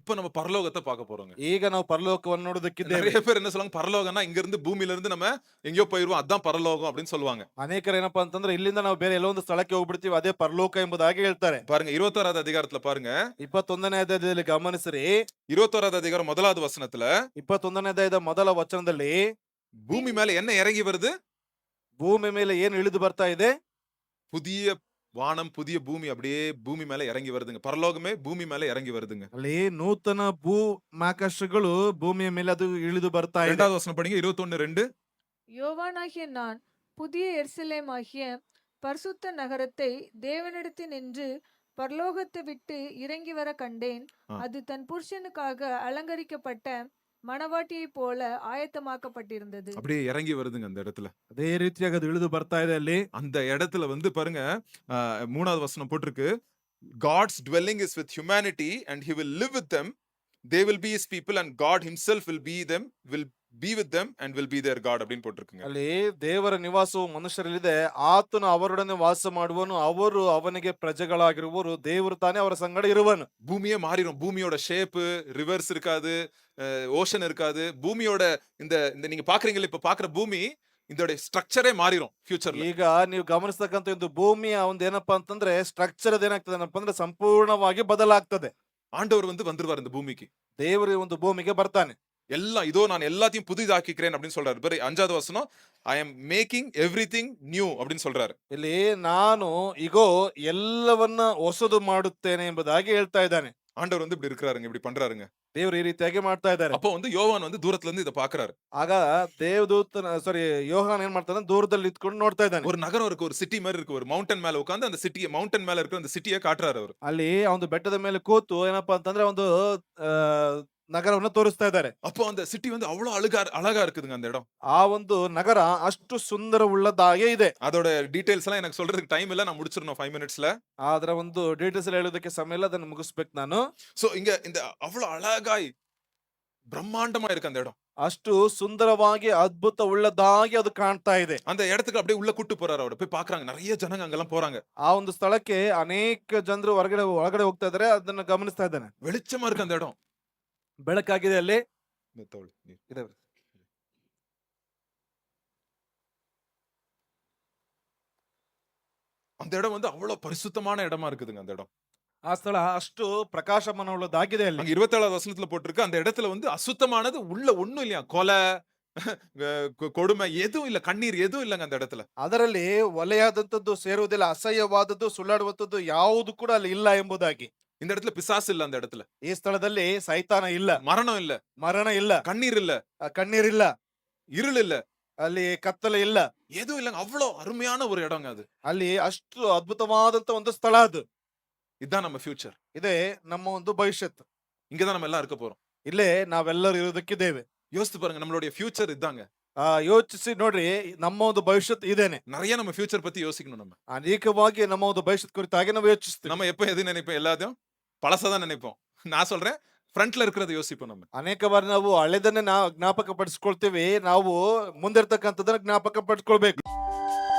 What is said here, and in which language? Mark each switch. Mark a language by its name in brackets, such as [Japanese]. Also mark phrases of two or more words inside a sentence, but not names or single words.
[Tamil] நம்ம பரலோகத்தை பார்க்க போறோங்க. [Kannada] ಈಗ ನಾವು ಪರಲೋಕವನ್ನು ನೋಡೋದಕ್ಕಿದ್ದೇವೆ. [Tamil] நிறைய பேர் என்ன சொல்லுவாங்க, பரலோகம்னா இங்க இருந்து பூமியில இருந்து நம்ம எங்கேயோ போயிருவோம், அதான் பரலோகம் அப்படின்னு சொல்லுவாங்க. [Kannada] ಅನೇಕರು ಏನಪ್ಪಾ ಅಂತಂದ್ರೆ ಇಲ್ಲಿಂದ ನಾವು ಬೇರೆ ಎಲ್ಲೋ ಒಂದು ಸ್ಥಳಕ್ಕೆ ಹೋಗ್ಬಿಡ್ತೀವಿ, ಅದೇ ಪರಲೋಕ ಎಂಬುದಾಗಿ ಹೇಳ್ತಾರೆ. [Tamil] பாருங்க 26வது அதிகாரத்துல பாருங்க, [Kannada] 21ನೇ ಅಧ್ಯಾಯದಲ್ಲಿ ಗಮನಿಸಿರಿ. [Tamil] 26வது அதிகாரம் 1வது வசனத்துல [Kannada] 21ನೇ ಅಧ್ಯಾಯದ ಮೊದಲ ವಚನದಲ್ಲಿ [Tamil] பூமி மேல என்ன இறங்கி வருது? [Kannada] ಭೂಮಿ ಮೇಲೆ ಏನು ಇಳಿದು ಬರ್ತಾ ಇದೆ? [Tamil] புதிய வானம் புதிய பூமி அப்படியே பூமி மேல இறங்கி வருதுங்க. பரலோகமே பூமி மேல இறங்கி வருதுங்க. [Kannada] ಅಲ್ಲಿ ನೂತನ ಭೂಮಾಕಾಶಗಳು ಭೂಮಿಯ ಮೇಲೆ ಅದು ಇಳಿದು ಬರ್ತಾ ಇದೆ. [Tamil] 2வது வசனம் படிங்க 21:2. யோவானாகிய நான் புதிய எருசலேமாகிய பரிசுத்த நகரத்தை தேவனிடத்தினின்று பரலோகத்தை விட்டு இறங்கி வர கண்டேன். ஆ. அது தன் புருஷனுக்காக அலங்கரிக்கப்பட்ட மணவாட்டியைப் போல ஆயத்தமாக்கப்பட்டிருந்தது. அப்படியே இறங்கி வருதுங்க அந்த இடத்துல. [Kannada] ಅದೇ ರೀತಿಯಾಗಿ ಅದು ಇಳಿದು ಬರ್ತಾ ಇದೆ ಅಲ್ಲಿ. [Tamil] அந்த இடத்துல வந்து பாருங்க, 3வது வசனம் போட்டிருக்கு. [English] God's dwelling is with humanity and he will live with them. They will be his people and God himself will be with them and will be their God [Tamil] அப்படின்னு போட்டிருக்குங்க. [Kannada] ಅಲ್ಲಿ ದೇವರ ನಿವಾಸವು ಮನುಷ್ಯರಲ್ಲಿದೆ, ಆತನು ಅವರೊಡನೆ ವಾಸ ಮಾಡುವನು, ಅವರು ಅವನಿಗೆ ಪ್ರಜೆಗಳಾಗಿರುವರು, ದೇವರು ತಾನೇ ಅವರ ಸಂಗಡ ಇರುವನು. [Tamil] பூமியே மாறிடும். பூமியோட ஷேப், ரிவர்ஸ் இருக்காது, ஓஷன் இருக்காது. பூமியோட இந்த இந்த நீங்க பாக்குறீங்கல்ல, இப்ப பாக்குற பூமி இதோட ஸ்ட்ரக்சரே மாறிடும் ஃபியூச்சர்ல. [Kannada] ಈಗ ನೀವು ಗಮನಿಸ್ತಕ್ಕಂತ ಒಂದು ಭೂಮಿಯ ಒಂದು ಏನಪ್ಪಾ ಅಂತಂದ್ರೆ ಸ್ಟ್ರಕ್ಚರ್ ಅದೇನಾಗ್ತದೆ ಏನಪ್ಪಾ ಅಂದ್ರೆ ಸಂಪೂರ್ಣವಾಗಿ ಬದಲಾಗ್ತದೆ. [Tamil] ஆண்டவர் வந்து வந்துருவார் இந்த பூமிக்கு. [Kannada] ದೇವರು ಒಂದು ಭೂಮಿಗೆ ಬರ್ತಾನೆ. [Tamil] எல்லாம் இதோ நான் எல்லாத்தையும் புதிதாக்கிக்கிறேன் அப்படின்னு சொல்றாரு. பாரு 5வது வசனம், [English] I am making everything new [Tamil] அப்படின்னு சொல்றாரு. [Kannada] ಇಲ್ಲಿ ನಾನು ಇಗೋ ಎಲ್ಲವನ್ನ ಹೊಸದು ಮಾಡುತ್ತೇನೆ ಎಂಬುದಾಗಿ ಹೇಳ್ತಾ ಇದ್ದಾನೆ. [Tamil] ஆண்டவர் வந்து இப்படி இருக்கிறாருங்க, இப்படி பண்றாருங்க. [Kannada] ದೇವರು ಈ ರೀತಿಯಾಗಿ ಮಾಡ್ತಾ ಇದ್ದಾರೆ. [Tamil] அப்போ வந்து யோவான் வந்து தூரத்துல இருந்து இத பாக்குறாரு. [Kannada] ಆಗ ದೇವದೂತನ ಯೋಹಾನ್ ಏನ್ ಮಾಡ್ತಾನೆ, ದೂರದಲ್ಲಿ ಇದ್ಕೊಂಡು ನೋಡ್ತಾ ಇದ್ದಾನೆ. [Tamil] ஒரு நகரம் இருக்கு, ஒரு சிட்டி மாதிரி இருக்கு, ஒரு மவுண்டன் மேல உட்கார்ந்து அந்த சிட்டியை, மவுண்டன் மேல இருக்கிற அந்த சிட்டியை காட்டுறாரு அவர். [Kannada] ಅಲ್ಲಿ ಒಂದು ಬೆಟ್ಟದ ಮೇಲೆ ಕೂತು ಏನಪ್ಪಾ ಅಂತಂದ್ರೆ ಒಂದು ನಗರವನ್ನು ತೋರಿಸ್ತಾ ಇದ್ದಾರೆ. [Tamil] அப்போ அந்த சிட்டி வந்து அவ்வளவு அழகா இருக்குதுங்க அந்த இடம். [Kannada] ಆ ಒಂದು ನಗರ ಅಷ್ಟು ಸುಂದರವುಳ್ಳದಾಗೆ ಇದೆ. [Tamil] அதோட டீடைல்ஸ் எல்லாம் எனக்கு சொல்றதுக்கு டைம் இல்ல, நான் முடிச்சிரணும் 5 மினிட்ஸ்ல. [Kannada] ಅದರ ಒಂದು ಡೀಟೇಲ್ಸ್ ಎಲ್ಲ ಹೇಳೋದಕ್ಕೆ ಸಮಯ ಇಲ್ಲ, ಅದನ್ನು ಮುಗಿಸ್ಬೇಕು ನಾನು. [Tamil] சோ இங்க இந்த அவ்வளவு அழகாய் பிரம்மாண்டமா இருக்கு அந்த இடம். [Kannada] ಅಷ್ಟು ಸುಂದರವಾಗಿ ಅದ್ಭುತ ಉಳ್ಳದಾಗಿ ಅದು ಕಾಣ್ತಾ ಇದೆ. [Tamil] அந்த இடத்துக்கு அப்படியே உள்ள கூட்டு போறாரு அவர். போய் பாக்குறாங்க, நிறைய ஜனங்க அங்கெல்லாம் போறாங்க. [Kannada] ಆ ಒಂದು ಸ್ಥಳಕ್ಕೆ ಅನೇಕ ಜನರು ಒಳಗಡೆ ಹೋಗ್ತಾ ಇದ್ದಾರೆ, ಅದನ್ನ ಗಮನಿಸ್ತಾ ಇದ್ದಾನೆ. [Tamil] வெளிச்சமா இருக்கு அந்த இடம். [Kannada] ಬೆಳಕಾಗಿದೆ ಅಲ್ಲಿ. ಇದೆ. [Tamil] அந்த இடம் வந்து அவ்வளவு பரிசுத்தமான இடமா இருக்குதுங்க அந்த இடம். [Kannada] ಆ ಸ್ಥಳ ಅಷ್ಟು ಪ್ರಕಾಶಮಾನವುಳ್ಳದಾಗಿದೆ ಅಲ್ಲಿ. [Tamil] அங்க 27வது வசனத்துல போட்டிருக்கு, அந்த இடத்துல வந்து அசுத்தமானது உள்ள ஒண்ணும் இல்லையா. கொலை, கொடுமை எதுவும் இல்ல, கண்ணீர் எதுவும் இல்லங்க அந்த இடத்துல. [Kannada] ಅದರಲ್ಲಿ ಒಲೆಯಾದಂತದ್ದು ಸೇರುವುದಿಲ್ಲ, ಅಸಹ್ಯವಾದದ್ದು ಸುಳ್ಳಾಡುವಂತದ್ದು ಯಾವುದು ಕೂಡ ಅಲ್ಲಿ ಇಲ್ಲ ಎಂಬುದಾಗಿ. [Tamil] இந்த இடத்துல பிசாசு இல்ல, அந்த இடத்துல [Kannada] ಈ ಸ್ಥಳದಲ್ಲಿ ಸೈತಾನ ಇಲ್ಲ, [Tamil] மரணம் இல்ல, [Kannada] ಮರಣ ಇಲ್ಲ, [Tamil] கண்ணீர் இல்ல, [Kannada] ಕಣ್ಣೀರಿಲ್ಲ, [Tamil] இருள் இல்ல, [Kannada] ಅಲ್ಲಿ ಕತ್ತಲೆ ಇಲ್ಲ, [Tamil] எதுவும் இல்லங்க. அவ்வளவு அருமையான ஒரு இடங்க அது. [Kannada] ಅಲ್ಲಿ ಅಷ್ಟು ಅದ್ಭುತವಾದಂತ ಒಂದು ಸ್ಥಳ ಅದು. [Tamil] இதுதான் நம்ம ஃபியூச்சர். [Kannada] ಇದೇ ನಮ್ಮ ಒಂದು ಭವಿಷ್ಯತ್. [Tamil] இங்கதான் நம்ம எல்லாம் இருக்க போறோம். [Kannada] ಇಲ್ಲೇ ನಾವೆಲ್ಲರೂ ಇರೋದಕ್ಕಿದ್ದೇವೆ. [Tamil] யோசித்து பாருங்க, நம்மளுடைய ஃபியூச்சர் இதாங்க. [Kannada] ಯೋಚಿಸಿ ನೋಡ್ರಿ, ನಮ್ಮ ಒಂದು ಭವಿಷ್ಯತ್ ಇದೇನೆ. [Tamil] நிறைய நம்ம ஃபியூச்சர் பத்தி யோசிக்கணும். நம்ம [Kannada] ಅನೇಕವಾಗಿ ನಮ್ಮ ಒಂದು ಭವಿಷ್ಯತ್ ಕುರಿತಾಗಿ ನಾವು ಯೋಚಿಸ್ತೀವಿ. [Tamil] நம்ம எப்ப எது நினைப்போம்? எல்லாத்தையும் பழசதான் நினைப்போம். நான் சொல்றேன், ಫ್ರಂಟ್ல இருக்கிறத யோசிப்போம் நம்ம. [Kannada] ಅನೇಕ ಬಾರಿ ನಾವು ಹಳೆದನ್ನೇ ಜ್ಞಾಪಕ ಪಡಿಸ್ಕೊಳ್ತೀವಿ, ನಾವು ಮುಂದಿರ್ತಕ್ಕಂಥದ್ದನ್ನ ಜ್ಞಾಪಕ ಪಡಿಸ್ಕೊಳ್ಬೇಕು.